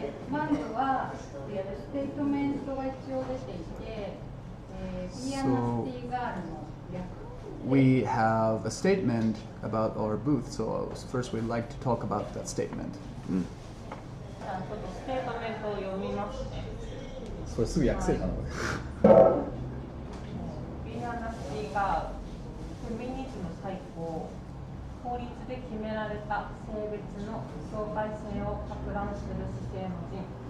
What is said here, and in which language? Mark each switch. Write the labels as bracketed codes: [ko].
[ja] まずはステートメントが一応出ていて、ピアノシティガールの略。 [en] We have a statement about our booth, so first we'd like to talk about that statement. [ja] ステートメントを読みますね。それすぐ訳せるかな。ピアノシティがフェミニズム最高、法律で決められた性別の境界線を攪乱する姿勢の人。